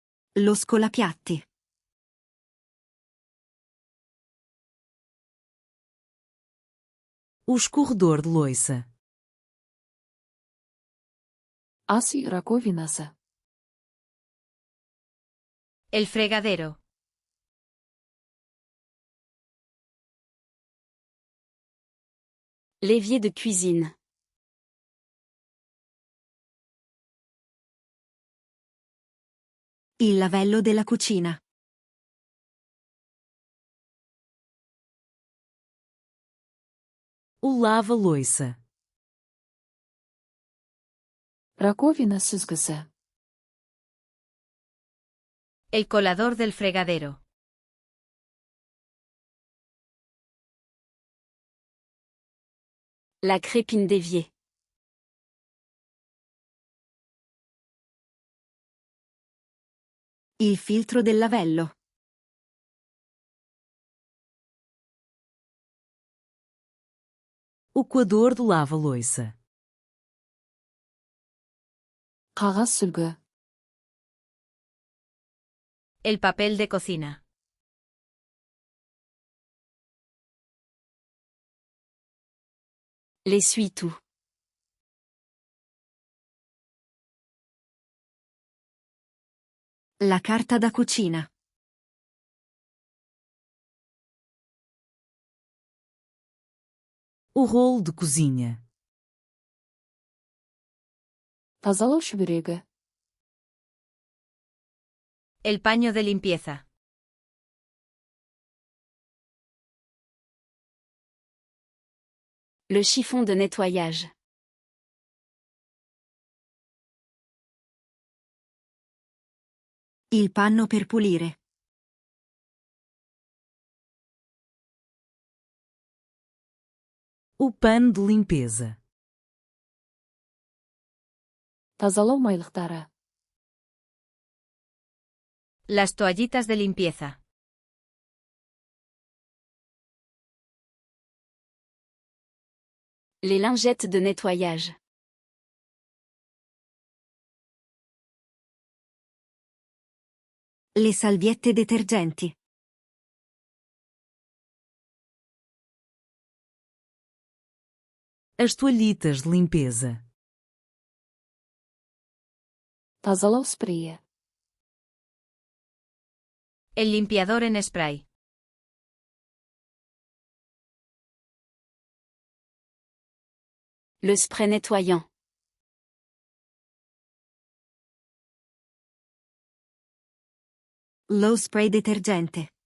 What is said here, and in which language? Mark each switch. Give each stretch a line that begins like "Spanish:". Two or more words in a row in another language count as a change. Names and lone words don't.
Italian: Lo scolapiatti.
Portuguese: O escorredor de louça.
Kazakh: Ас үй раковинасы.
Spanish: El fregadero.
French: L'évier de cuisine.
Italian: Il lavello della cucina.
Portuguese: O lava-louça.
Kazakh: Раковина сүзгісі.
Spanish: El colador del fregadero.
French: La crépine d'évier.
Italian: Il filtro del lavello.
Portuguese: O coador do lava-louça.
Kazakh: Қағаз сүлгі.
Spanish: El papel de cocina.
French: L'essuie-tout.
Italian: La carta da cucina.
Portuguese: O rolo de cozinha.
Kazakh: Тазалау шүберегі.
Spanish: El paño de limpieza.
French: Le chiffon de nettoyage.
Italian: Il panno per pulire.
Portuguese: O pano de limpeza.
Kazakh: Тазалау майлықтары.
Spanish: Las toallitas de limpieza.
French: Les lingettes de nettoyage.
Italian: Le salviette detergenti.
Portuguese: As toalhitas de limpeza.
Kazakh: Тазалау спрейі.
Spanish: El limpiador en spray.
French: Le spray nettoyant.
Italian: Low spray detergente.